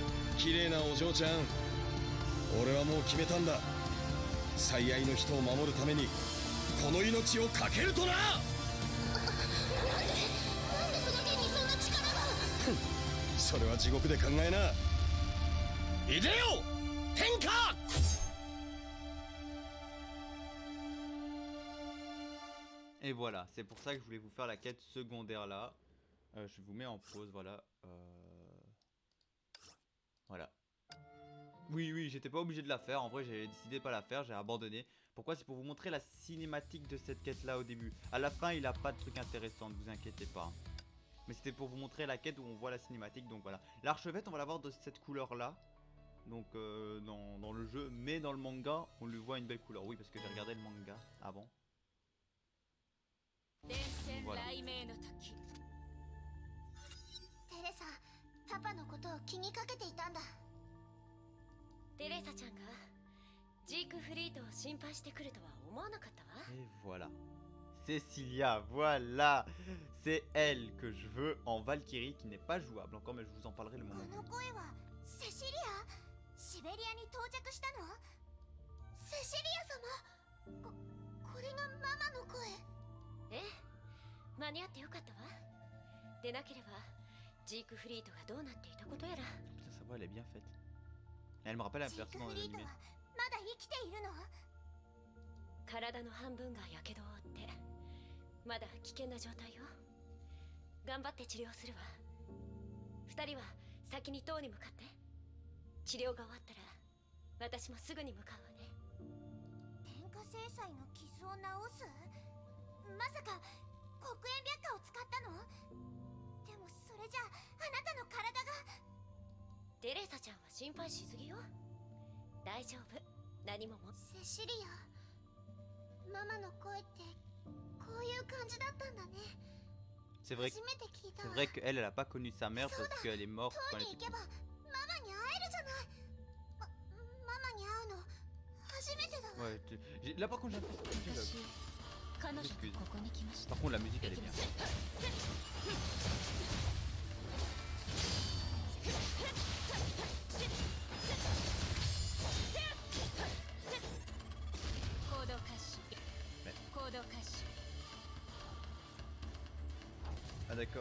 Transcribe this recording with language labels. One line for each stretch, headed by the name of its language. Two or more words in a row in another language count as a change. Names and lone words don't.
Japanese: 綺麗なお嬢ちゃん。俺はもう決めたんだ。最愛の人を守るためにこの命を懸けるとな。なんでその剣にそんな力が。それは地獄で考えな。いでよ天下。
French: Et voilà, c'est pour ça que je voulais vous faire la quête secondaire là. Je vous mets en pause, voilà. Voilà. Oui, j'étais pas obligé de la faire. En vrai, j'ai décidé de pas la faire, j'ai abandonné. Pourquoi? C'est pour vous montrer la cinématique de cette quête là au début. À la fin, il a pas de truc intéressant, ne vous inquiétez pas. Mais c'était pour vous montrer la quête où on voit la cinématique, donc voilà. L'archevêque, on va l'avoir de cette couleur là. Donc dans le jeu, mais dans le manga, on lui voit une belle couleur. Oui, parce que j'ai regardé le manga avant.
Japanese: 電線雷鳴の時テレサ、パパのことを気にかけていたんだ。テレサちゃんがジークフリートを心配してくるとは思わなかったわ。
French: Et voilà. Cecilia, voilà. C'est elle que je veux en Valkyrie qui n'est pas jouable encore, mais je vous en parlerai le
Japanese: こ
French: moment
Japanese: の
French: venu.
Japanese: 声はセシリア。シベリアに到着したの？セシリア様。これがママの声。ええ、間に合ってよかったわ。でなければジークフリートがどうなっていたことやら。
French: Putain, sa voix elle est bien faite. Elle me rappelle un
Japanese: ジー
French: perso
Japanese: ク
French: dans
Japanese: フリート
French: l'anime.
Japanese: はまだ生きているの？体の半分がやけどを負ってまだ危険な状態よ。頑張って治療するわ。二人は先に塔に向かって。治療が終わったら私もすぐに向かうわね。天下制裁の傷を治す？まさか黒煙白化を使ったの？でもそれじゃあなたの体が。テレサちゃんは心配しすぎよ。大丈夫、何もも。セシリア、ママの声ってこういう感じだったんだね。
French: C'est vrai,
Japanese: 初めて聞いた
French: c'est
Japanese: わ。
French: vrai qu'elle, elle a pas connu sa mère parce qu'elle est morte
Japanese: 塔
French: quand elle
Japanese: に
French: était
Japanese: 行けば
French: petite.
Japanese: ママに会えるじゃない。ママに会うの初めてだわ。
French: Ouais, là par contre j'ai l'impression que j'ai
Japanese: 私
French: bug.
Japanese: 彼女とここに来ました
French: Par contre la musique elle est bien.
Japanese: 行動開始ね行動開始
French: Ah d'accord.